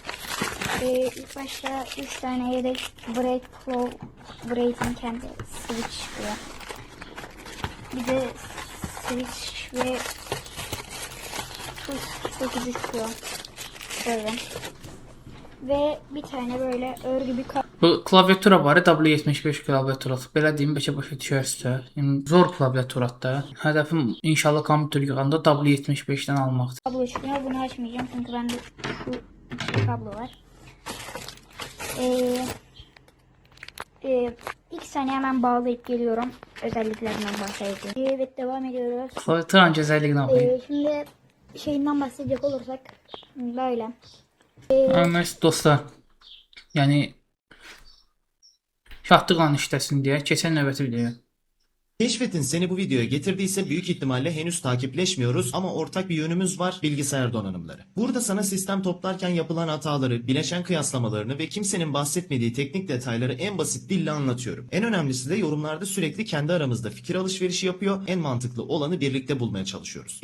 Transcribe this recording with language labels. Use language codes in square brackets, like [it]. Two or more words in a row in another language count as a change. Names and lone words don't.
[tr] İlk başta 3 tane yedek Braid Pro, Braid'in kendi switch çıkıyor. Bir de switch ve tuş çıkıyor. Böyle. Ve bir tane böyle örgü bir [az] Bu klaviatura var, W75 klaviaturası. Belə deyim, bəlkə başa düşərsiniz. Yəni zor klaviaturadır. Hədəfim inşallah kompüter yığanda W75-dən almaqdır. [tr] kablo çıkıyor. Bunu açmayacağım çünkü bende şu kablo var. İlk saniye hemen bağlayıp geliyorum. Özelliklerinden bahsedeceğim. Evet, devam ediyoruz. [az] Klaviaturanın gözəlliyini oxuyun. [tr] Şimdi şeyinden bahsedecek olursak böyle. [az] Nəysə dostlar, yəni şahtıqla işləsin deyə keçən növbəti videoya. [tr] Keşfet'in seni bu videoya getirdiyse büyük ihtimalle henüz takipleşmiyoruz ama ortak bir yönümüz var: bilgisayar donanımları. Burada sana sistem toplarken yapılan hataları, bileşen kıyaslamalarını ve kimsenin bahsetmediği teknik detayları en basit dille anlatıyorum. En önemlisi de yorumlarda sürekli kendi aramızda fikir alışverişi yapıyor, en mantıklı olanı birlikte bulmaya çalışıyoruz.